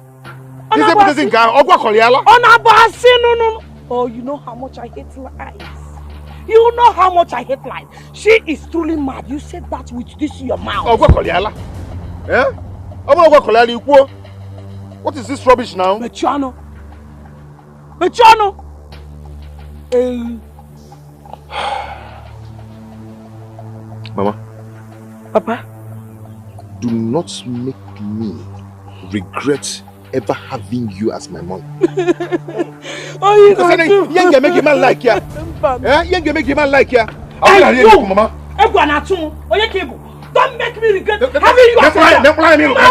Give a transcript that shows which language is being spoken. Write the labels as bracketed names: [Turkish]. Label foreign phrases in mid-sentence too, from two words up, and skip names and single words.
[English] No. Oh, you know how much I hate lies. You know how much I hate lies. She is truly mad. You said that with this in your mouth. Eh? What is this rubbish now? Mechano. Mama. Papa. Do not make me regret ever having you as my mom. Oh, you can't make a man like ya. Eh? You can't make a man like ya. Mama. Don't make me regret having you as my mom.